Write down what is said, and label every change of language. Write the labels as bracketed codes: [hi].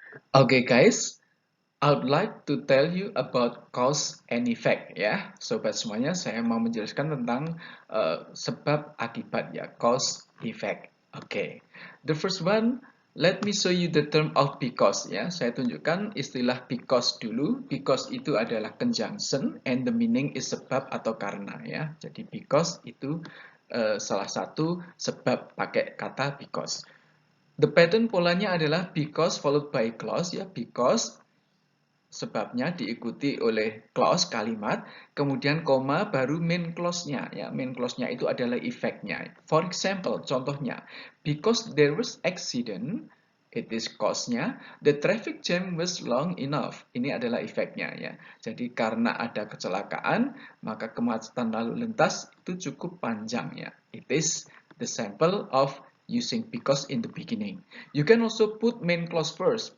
[en] Okay guys, I would like to tell you about cause and effect ya. [id] Sobat semuanya, saya mau menjelaskan tentang sebab akibat ya, cause effect. Okay. [en] The first one, let me show you the term of because ya. [id] Saya tunjukkan istilah because dulu. Because itu adalah conjunction [en] and the meaning is [id] sebab atau karena ya. Jadi because itu salah satu sebab pakai kata because. [en] The pattern [id] polanya adalah [en] because followed by clause [id] ya, because sebabnya diikuti oleh clause kalimat, kemudian koma baru main clause-nya ya. Main clause-nya itu adalah efeknya. [en] For example, [id] contohnya, [en] because there was accident, it is cause-nya, the traffic jam was long enough. [id] Ini adalah efeknya ya. Jadi karena ada kecelakaan, maka kemacetan lalu lintas itu cukup panjang ya. [en] It is the sample of using because in the beginning. You can also put main clause first.